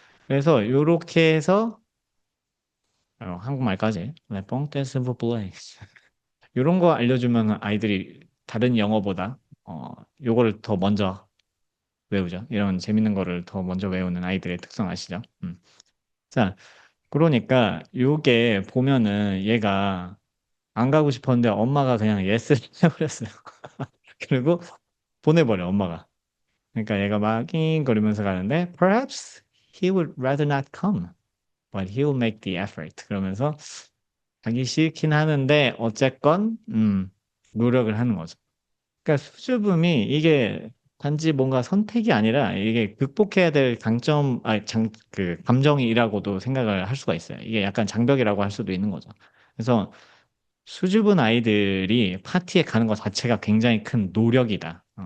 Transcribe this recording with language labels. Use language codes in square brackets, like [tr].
[ko] 그래서 요렇게 해서 한국말까지 레뽕 떼스 플레이 이런 거 알려주면 아이들이 다른 영어보다 요거를 더 먼저 외우죠. 이런 재밌는 거를 더 먼저 외우는 아이들의 특성 아시죠? 자, 그러니까 요게 보면은 얘가 안 가고 싶었는데 엄마가 그냥 예스를 해버렸어요. 그리고 보내버려, 엄마가. 그러니까 얘가 막 낑거리면서 가는데 [en] Perhaps he would rather not come, but he'll make the effort. [ko] 그러면서 가기 싫긴 하는데 어쨌건 노력을 하는 거죠. 그러니까 수줍음이 이게 단지 뭔가 선택이 아니라 이게 극복해야 될 강점, 그 감정이라고도 생각을 할 수가 있어요. 이게 약간 장벽이라고 할 수도 있는 거죠. 그래서 수줍은 아이들이 파티에 가는 것 자체가 굉장히 큰 노력이다.